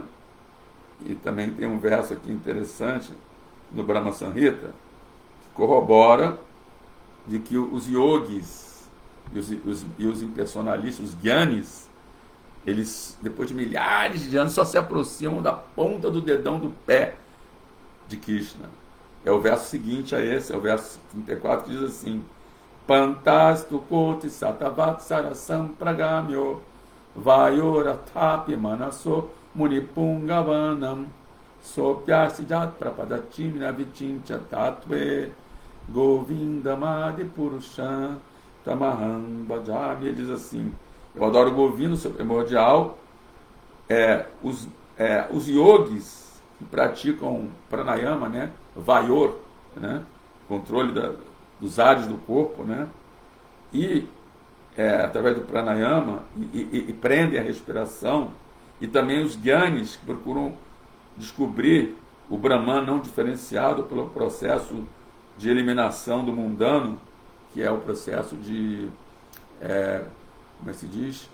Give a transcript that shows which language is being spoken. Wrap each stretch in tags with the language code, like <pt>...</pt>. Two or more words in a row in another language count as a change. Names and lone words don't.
<pt>E também tem um verso aqui interessante no Brahma Samhita que corrobora de que os yogis e os impersonalistas, os gyanis, eles, depois de milhares de anos, só se aproximam da ponta do dedão do pé de Krishna. É o verso seguinte a esse, é o verso 34, que diz assim:</pt> <sa>Pantastu koti satavat sarasam pragamyo vayoratapi manaso munipungavanam sopyasijat prapadatimina vichincha tatve govindamadi purusham tamaham bhajami.</sa> <pt>Ele diz assim: eu adoro Govinda, o seu primordial. Os yogis que praticam pranayama, né? Vayor, né? Controle dos ares do corpo, né? E através do pranayama e prendem a respiração, e também os gyanis que procuram descobrir o Brahman não diferenciado pelo processo de eliminação do mundano, que é o processo de como é que se diz?</pt>